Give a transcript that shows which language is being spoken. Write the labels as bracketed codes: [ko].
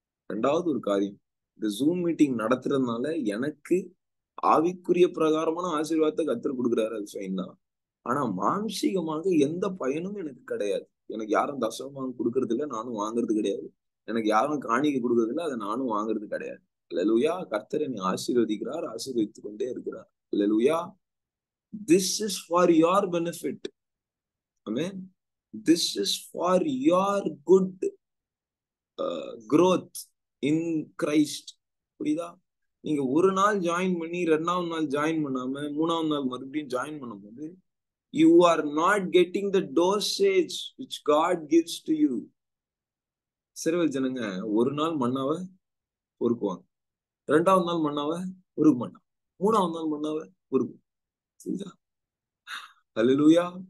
[ta] 2வது ஒரு காரியம், இந்த ஜூம் மீட்டிங் நடத்துறதுனால எனக்கு ஆவிக்குரிய பிரகாரமான ஆசீர்வாதத்தை கர்த்தர் கொடுக்குறாரு, அது ஃபைன் தான். ஆனா மாம்சீகமாக எந்த பயனும் எனக்கு கிடையாது. எனக்கு யாரும் தசமம் கொடுக்கறது இல்லை, நானும் வாங்குறது கிடையாது. எனக்கு யாரும் காணிக்கை கொடுக்கறது இல்லை, அதை நானும் வாங்குறது கிடையாது. அல்லேலூயா. கர்த்தர் என்னை ஆசீர்வதிக்கிறார், ஆசீர்வதித்துக் கொண்டே இருக்கிறார். அல்லேலூயா. [en] This is for your benefit. Amen. This is for your good growth in Christ. [ta] புரியுதா? நீங்க ஒரு நாள் ஜாயின் பண்ணி 2வது நாள் ஜாயின் பண்ணாம 3வது நாள் மறுபடியும் ஜாயின் பண்ணும்போது [en] you are not getting the dosage which God gives to you. [ta] இஸ்ரவேல் ஜனங்க ஒரு நாள் மன்னாவை பொறுக்குவாங்க, 2வது நாள் மன்னாவை பொறுக்க மாட்டாங்க, 3வது நாள் மன்னாவை பொறுக்கும். சரிதா? அல்லேலூயா.